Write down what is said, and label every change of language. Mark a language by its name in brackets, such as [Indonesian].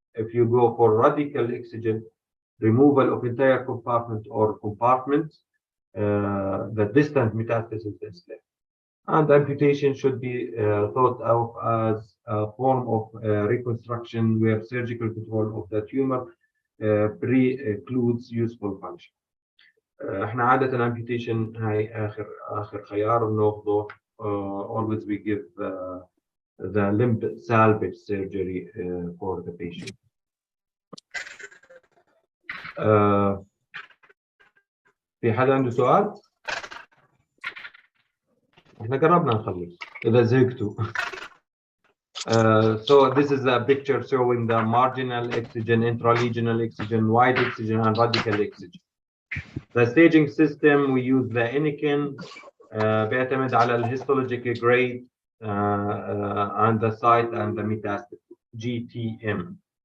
[English] If you go for radical excision, removal of entire compartment or compartments, the distant metastasis is left. And amputation should be thought of as a form of reconstruction where surgical control of the tumor precludes useful function. [Arabic] احنا عادة amputation هاي آخر خيار بناخذه. [English] Always we give the limb salvage surgery for the patient. [Arabic] في حدا عنده سؤال؟ احنا قربنا نخلص إذا زهقتوا. [English] So this is a picture showing the marginal excision, intralesional excision, wide excision, and radical excision. The staging system we use the Anakin [Arabic] بيعتمد على الهيستولوجيك [English] grade and the site and the metastasis GTM.